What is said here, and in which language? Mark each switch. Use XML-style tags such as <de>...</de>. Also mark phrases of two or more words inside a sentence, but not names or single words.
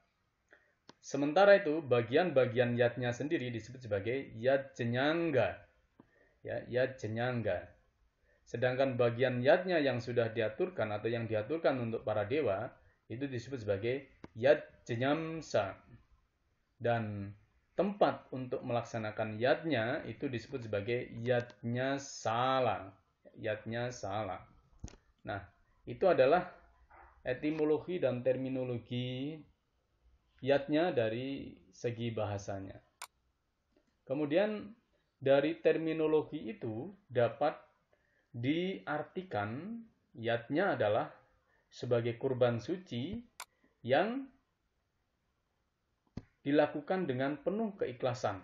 <id>Sementara itu bagian-bagian yatnya sendiri disebut sebagai yat jenyangga, ya, yat jenyangga. Sedangkan bagian yatnya yang sudah diaturkan atau yang diaturkan untuk para dewa itu disebut sebagai yat jenyamsa. Dan tempat untuk melaksanakan yatnya itu disebut sebagai yatnya sala. Yatnya sala. Nah, itu adalah etimologi dan terminologi yatnya dari segi bahasanya. Kemudian dari terminologi itu dapat diartikan yatnya adalah sebagai kurban suci yang dilakukan dengan penuh keikhlasan.</id>